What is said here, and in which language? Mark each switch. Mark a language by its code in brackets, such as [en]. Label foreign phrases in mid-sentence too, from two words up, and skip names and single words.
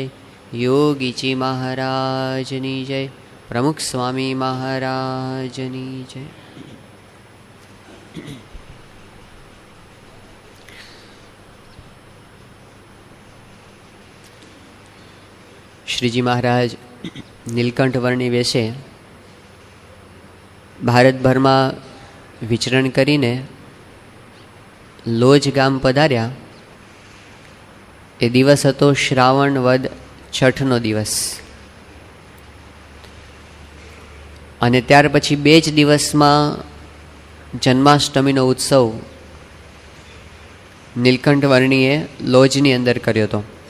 [gu] યોગી જી મહારાજની જય। પ્રમુખ સ્વામી મહારાજની જય। श्रीजी महाराज નીલકંઠ વર્ણી વેશે ભારતભરમાં વિચરણ કરીને લોજ ગામ પધાર્યા। એ દિવસ હતો શ્રાવણ વદ છઠનો દિવસ અને ત્યાર પછી 2 જ દિવસમાં જન્માષ્ટમીનો ઉત્સવ નીલકંઠ વર્ણીએ લોજની અંદર કર્યો હતો।